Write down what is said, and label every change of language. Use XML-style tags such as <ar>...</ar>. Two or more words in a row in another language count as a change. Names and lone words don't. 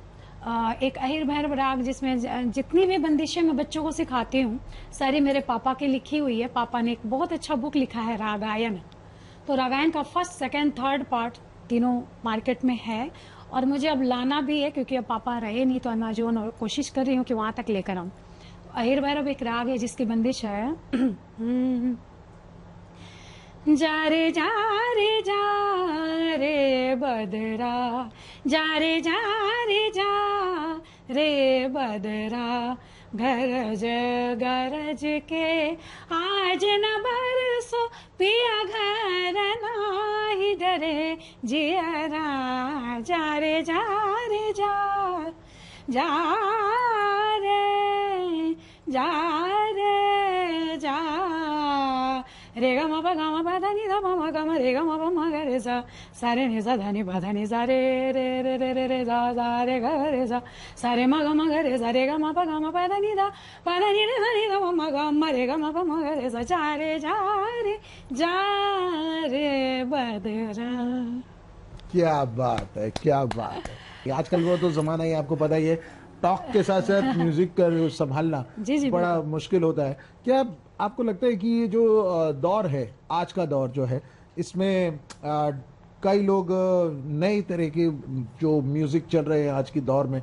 <hi>एक अहिर भैरव राग, जिसमें जितनी भी बंदिशें मैं बच्चों को सिखाती हूँ सारी मेरे पापा की लिखी हुई है। पापा ने एक बहुत अच्छा बुक लिखा है रागायन। तो रागायन का 1st, 2nd, 3rd पार्ट तीनों मार्केट में है, और मुझे अब लाना भी है क्योंकि अब पापा रहे नहीं, तो अमेजोन, और कोशिश कर रही हूँ कि वहां तक लेकर आऊं। अहिर भैरव एक राग है जिसकी बंदिश है जा रे जा रे जा रे बदरा, जा रे जा रे जा रे बदरा, गरज गरज के आज न बरसो पिया घर नाही डरे जियरा, जा रे जा रे जा, जा रे जा रे जा, रे ग म प ग म प ध नि ध म म ग म रे ग म प म ग रे सा, सा रे नि सा ध नि प ध नि सा रे रे रे रे रे रे सा सा रे ग रे सा, सा रे म ग रे सा, रे ग म प ध नि ध प ध नि रे ध नि ध म म ग म रे ग म प म ग रे सा, जा रे जा रे जा रे बदरा। क्या बात है, क्या बात है। आजकल वो तो जमाना ही आपको पता ही है, टॉक के साथ साथ म्यूजिक कर संभालना जी, बड़ा बिल्कुल। मुश्किल होता है। क्या आपको लगता है कि ये जो दौर है, आज का दौर जो है, इसमें कई लोग नई तरह के जो म्यूजिक चल रहे हैं आज की दौर में,</hi>